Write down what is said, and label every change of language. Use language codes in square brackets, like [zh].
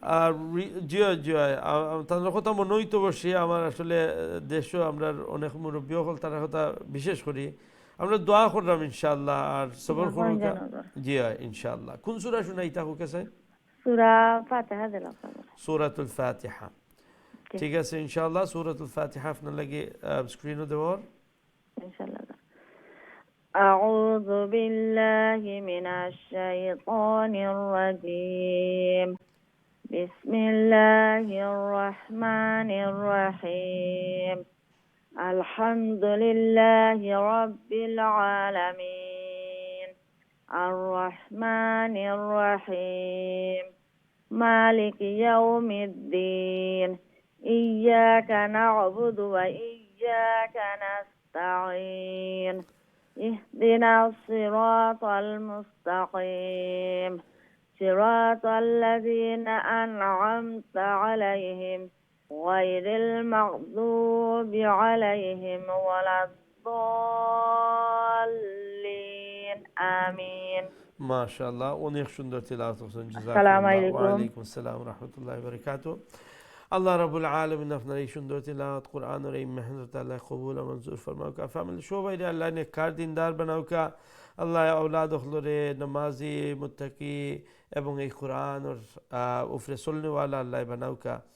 [bn] আর জি জি তার কথা মনে হইতো বসে আমার আসলে দেশও আমরা অনেক মুরব্বী হল তার কথা বিশেষ করি আমরা দোয়া করলাম ইনশাআল্লাহ আর সবর করুন জি ইনশাআল্লাহ কোন সূরা শুনাইতা হোকে স্যার সূরা ফাতিহা দিলাম সূরাতুল ফাতিহা ঠিক আছে ইনশাআল্লাহ সূরাতুল ফাতিহা আপনার লাগি স্ক্রিনও দেওয়ার [ar] ইনশাআল্লাহ أعوذ بالله من الشيطان الرجيم بسم الله الرحمن الرحيم الحمد لله رب العالمين الرحمن الرحيم مالك يوم الدين إياك نعبد وإياك نستعين اهدنا الصراط المستقيم صراط الذين أنعمت عليهم غير المغضوب عليهم ولا الضالين آمين [bn] মাশাআল্লাহ, অনেক সুন্দর তিলাওয়াত করছেন। আসসালামু জাযাকুমুল্লাহ। আলাইকুম। ওয়া আলাইকুম আসসালাম ওয়া রাহমাতুল্লাহি ওয়া বারাকাতুহু। আল্লাহ রাব্বুল আলামিন আপনার এই সুন্দর তিলাওয়াত কোরআনের এই মেহনত আল্লাহ কবুল ও মঞ্জুর ফরমাউকা। ফ্যামিলি সবাই আল্লাহ নেককার দিনদার বানাউকা। আল্লাহ আওলাদ হলরে নামাজি মুত্তাকি এবং এই কোরআনের উপরে চলনেওয়ালা আল্লাহ বানাউকা।